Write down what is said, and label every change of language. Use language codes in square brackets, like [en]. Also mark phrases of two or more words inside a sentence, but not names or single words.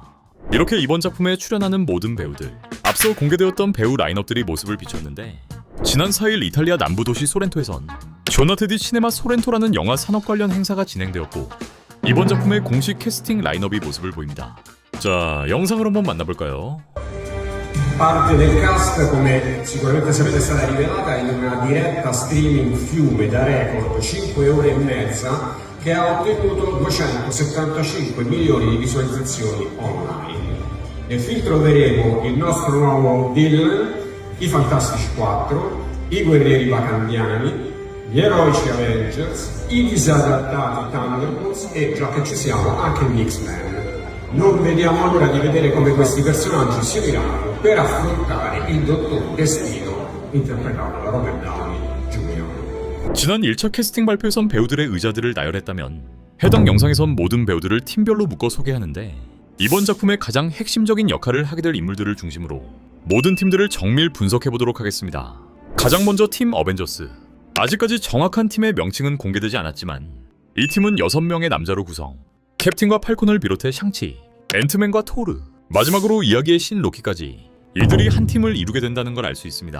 [ko] 이렇게 이번 작품에 출연하는 모든 배우들, 앞서 공개되었던 배우 라인업들이 모습을 비췄는데, 지난 4일 이탈리아 남부 도시 소렌토에선 조나테디 시네마 소렌토라는 영화 산업 관련 행사가 진행되었고, 이번 작품의 공식 캐스팅 라인업이 모습을 보입니다. 자, 영상을 한번 만나볼까요? [it] Parte del cast, come sicuramente sapete, è stata rivelata in una diretta streaming fiume da record 5 ore e mezza che ha ottenuto 275 milioni di visualizzazioni online. Nel film troveremo il nostro nuovo villain, i Fantastici 4, i Guerrieri Wakandiani, gli Eroici Avengers, i disadattati Thunderbolts e, già che ci siamo, anche gli X-Men. Non vediamo l'ora di vedere come questi personaggi si uniranno per affrontare il Dottor Destino, interpretato da Robert Downey Jr. [ko] 지난 1차 캐스팅 발표에선 배우들의 의자들을 나열했다면 해당 영상에선 모든 배우들을 팀별로 묶어 소개하는데, 이번 작품의 가장 핵심적인 역할을 하게 될 인물들을 중심으로 모든 팀들을 정밀 분석해보도록 하겠습니다. 가장 먼저 팀 어벤져스. 아직까지 정확한 팀의 명칭은 공개되지 않았지만 이 팀은 6명의 남자로 구성, 캡틴과 팔콘을 비롯해 샹치, 앤트맨과 토르, 마지막으로 이야기의 신 로키까지, 이들이 한 팀을 이루게 된다는 걸 알 수 있습니다.